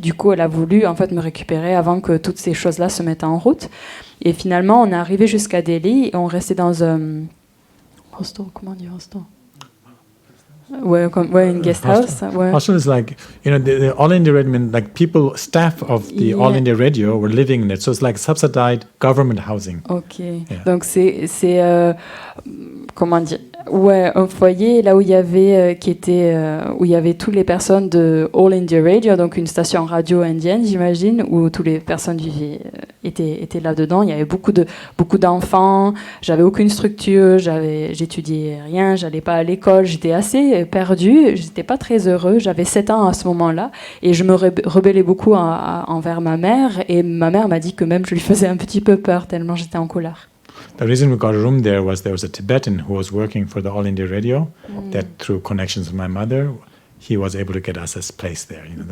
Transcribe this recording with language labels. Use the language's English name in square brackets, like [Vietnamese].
[French] Du coup, elle a voulu en fait me récupérer avant que toutes ces choses-là se mettent en route. Et finalement, on est arrivé jusqu'à Delhi et on restait dans un hostel, comment on dit hostel? Ouais, une guest house. Ouais. [English] Hostel is like, the All India Radio, like staff of the All India Radio were living in it. So it's like subsidized government housing. [French] Ok. Yeah. Donc c'est comment dire? Ouais, un foyer là où il y avait où il y avait toutes les personnes de All India Radio, donc une station radio indienne, j'imagine, où toutes les personnes vivaient étaient là-dedans. Il y avait beaucoup d'enfants. J'avais aucune structure. J'étudiais rien. J'allais pas à l'école. J'étais assez perdue. J'étais pas très heureux. J'avais 7 ans à ce moment-là et je me rebellais beaucoup envers ma mère. Et ma mère m'a dit que même je lui faisais un petit peu peur tellement j'étais en colère. [English] The reason we got a room there was a Tibetan who was working for the All India Radio. That through connections with my mother, he was able to get us a place there.